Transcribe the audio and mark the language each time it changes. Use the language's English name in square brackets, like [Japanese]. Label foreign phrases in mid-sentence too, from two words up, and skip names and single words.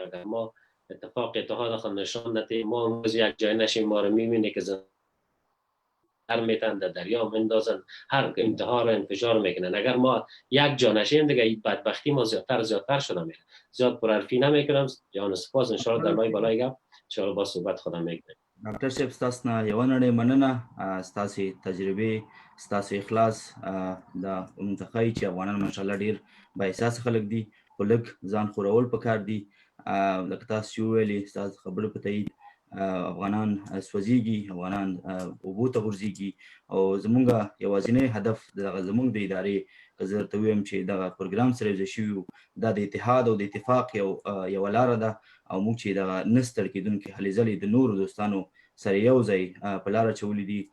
[Persian] اگر ما اتفاق اتحاد خود نشان ندهیم ما امروز یک جای نشیم ما را میبینه که هر میتن در دریا مندازن، هر انتها را انفجار میکنن. اگر ما یک جا نشیم دیگه این بدبختی ما زیادتر شده میره. زیاد پرحرفی نمیکنم. جان سپاس. [Arabic] ان شاء الله [Persian] در لای بالای گپ [Arabic] ان شاء الله [Persian] با صحبت خدا میکنه. [Pashto] ډاکټر صاحب ستاسو نه یو نړۍ مننه. ستاسو تجربه، ستاسو اخلاص دا منتخای چې افغانان ماشاءالله ډیر با احساس خلک دي، خو لږ ځان خورول پکار دي. لکه تاسو ویلي ستاسو خبرو په تایید افغانان سوځيږي، افغانان اوبو ته ورځيږي او زمونږ یوازینی هدف زمونږ د ادارې که زه درته ویم چې دغه پروګرام سره یوځای شوي دا د اتحاد او د اتفاق یوه لاره ده او موږ چې دغه نه ستړي کېدونکي هلې ځلې د نورو دوستانو سره یو ځای په لاره اچولي دي.